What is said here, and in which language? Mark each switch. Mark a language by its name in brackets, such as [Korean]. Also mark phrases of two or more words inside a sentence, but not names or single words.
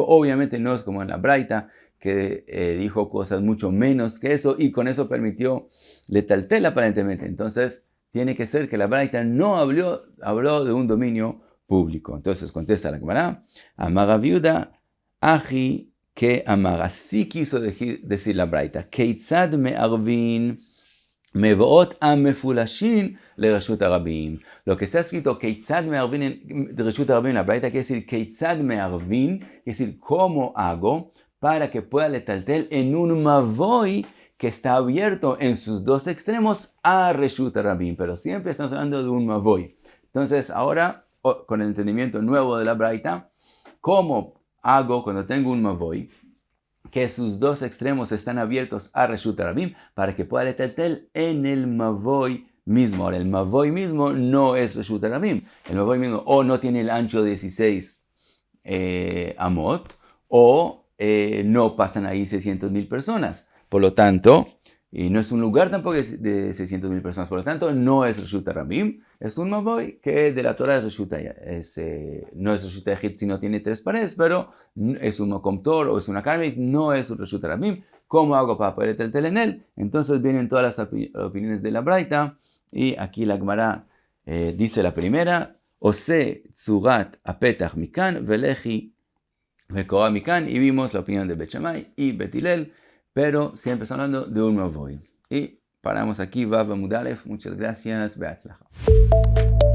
[Spanish] Obviamente no es como en la Braita, que dijo cosas mucho menos que eso y con eso permitió letaltel aparentemente. Entonces tiene que ser que la Braita no habló de un dominio público. Entonces contesta la Gemara, [Aramaic] אמר רבי יהודה, הכי קאמר. [Spanish] Así quiso decir la Braita. [Hebrew] כיצד מערבין מבואות המפולשין לרשות הרבים. [Spanish] Lo que está escrito [Hebrew] כיצד מערבין [Spanish] de [Hebrew] רשות הרבים, [Spanish] la braita quiere decir [Hebrew] כיצד מערבין, [Spanish] quiere decir cómo hago para que pueda letaltel en un mavoy que está abierto en sus dos extremos a [Hebrew] רשות הרבים. [Spanish] Pero siempre estamos hablando de un mavoy. Entonces ahora, con el entendimiento nuevo de la braita, ¿cómo hago cuando tengo un mavoy que sus dos extremos están abiertos a [Hebrew] רשות הרבים [Spanish] para que pueda letaltel en el mavoy mismo? Ahora, el mavoy mismo no es [Hebrew] רשות הרבים. [Spanish] El mavoy mismo o no tiene el ancho de 16 amot o no pasan ahí 600,000 personas. Por lo tanto, y no es un lugar tampoco de 600,000 personas. Por lo tanto, no es [Hebrew] רשות הרבים. [Spanish] Es un mavoy que de la Torah es reshut, no es [Hebrew] רשות היחיד [Spanish] si no tiene 3 paredes, pero es un [Hebrew] מקום פטור [Spanish] o es una carmit, no es un [Hebrew] רשות הרבים. [Spanish] ¿Cómo hago para poder letaltel en él? Entonces vienen todas las opiniones de la braita y aquí la Gemara dice la primera: [Hebrew] עושה צורת הפתח מכאן ולחי וקורה מכאן, [Spanish] y vimos la opinión de Bet Shammai y Bet Hillel, pero siempre estamos hablando de un mavoy. Y paramos aquí, [Hebrew] ו' עמוד א. [Spanish] Muchas gracias. Be'atzlacha.